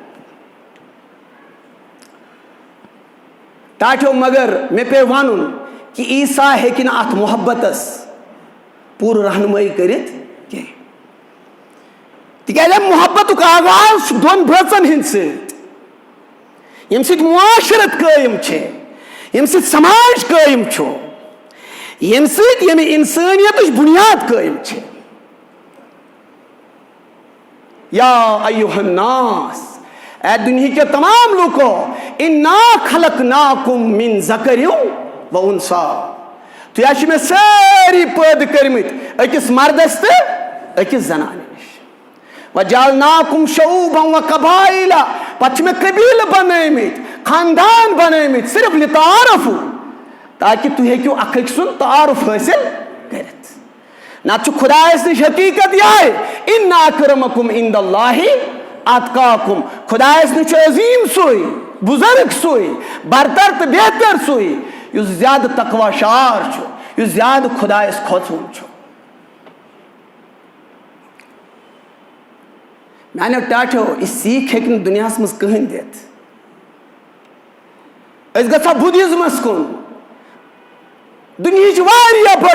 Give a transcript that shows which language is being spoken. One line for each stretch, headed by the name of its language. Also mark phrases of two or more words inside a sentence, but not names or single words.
Kashmiri: ٹاٹھیو مگر مےٚ پیٚو ونُن کہِ عیسیٰ ہیٚکہِ نہٕ اتھ محبتس پوٗرٕ رہنمٲیی کٔرِتھ کینٛہہ تِکیازِ امہِ محبتُک آغاز چھُ دۄن بٲژن ہٕنٛدۍ سۭتۍ ییٚمہِ سۭتۍ معاشرت قٲیِم چھِ ییٚمہِ سۭتۍ سماج قٲیِم چھُ ییٚمہِ سۭتۍ ییٚمہِ اِنسٲنیتٕچ بُنیاد قٲیِم چھِ
Arabic: یا ایُّہا الناس
Kashmiri: اے دُنہیٖکیو تمام لوٗکو
Arabic: اِنا خلقناکُم من ذکر و انثیٰ
Kashmiri: تُہۍ حظ چھِ مےٚ سٲری پٲدٕ کٔرمٕتۍ أکِس مردس تہٕ أکِس زنانہِ نِش
Arabic: وجعلناکُم شعوٗبًا و قبائلا
Kashmiri: پتہٕ چھِ مےٚ قبیٖلہٕ بنٲومٕتۍ خاندان بنٲومٕتۍ صرف لتعارفوٗ تاکہِ تُہۍ ہیٚکِو اکھ أکۍ سُنٛد تعارُف حٲصِل کٔرِتھ نتہٕ چھُ خۄدایس نِش حقیٖقت یِہے
Arabic: اِنَّ اَکرَمَکُم عِندَ اللہِ اَتقاکُم
Kashmiri: خۄدایس نِش چھُ عظیٖم سُے بُزرگ سُے برتر تہٕ بہتر سُے یُس زیادٕ تقوا شار چھُ یُس زیادٕ خۄدایس کھوژوُن چھُ میانیو ٹاٹھیو یہِ سیٖکھ ہیٚکہِ نہٕ دُنیاہس منٛز کٕہٕنۍ دِتھ أسۍ گژھو بُدھزمس کُن دُنہِچ واریاہ بٔڑ